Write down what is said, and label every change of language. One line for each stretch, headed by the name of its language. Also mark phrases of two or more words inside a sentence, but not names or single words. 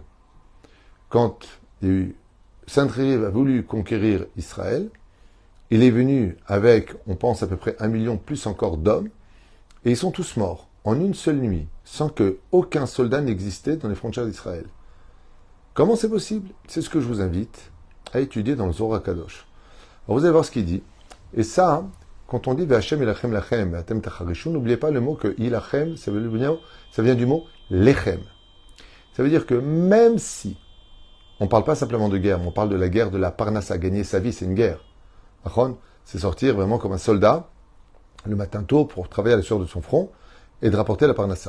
French: Quand Sancheriv a voulu conquérir Israël, il est venu avec, on pense à peu près 1 million plus encore d'hommes, et ils sont tous morts en une seule nuit, sans que aucun soldat n'existait dans les frontières d'Israël. Comment c'est possible? C'est ce que je vous invite à étudier dans le Zohar HaKadosh. Alors vous allez voir ce qu'il dit. Et ça, quand on dit
Hebrew: וה' ילחם לכם, אתם תחרישו,
French: n'oubliez pas le mot que ilachem, ça vient du mot lechem. Ça veut dire que même si on ne parle pas simplement de guerre, mais on parle de la guerre de la parnassa, gagner sa vie, c'est une guerre. C'est sortir vraiment comme un soldat le matin tôt pour travailler à la sueur de son front et de rapporter la parnassa.